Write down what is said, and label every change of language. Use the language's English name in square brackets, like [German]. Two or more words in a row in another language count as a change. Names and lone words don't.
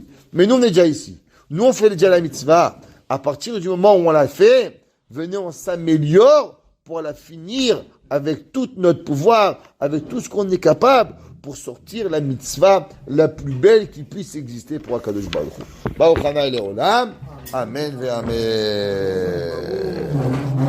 [French] Mais nous, on est déjà ici. Nous, on fait déjà la mitzvah. À partir du moment où on l'a fait, venez, on s'améliore pour la finir avec tout notre pouvoir, avec tout ce qu'on est capable pour sortir la mitzvah la plus belle qui puisse exister pour Akadosh Baruch Hu. [Hebrew] ברוך חנה אל עולם. אמן ו אמן.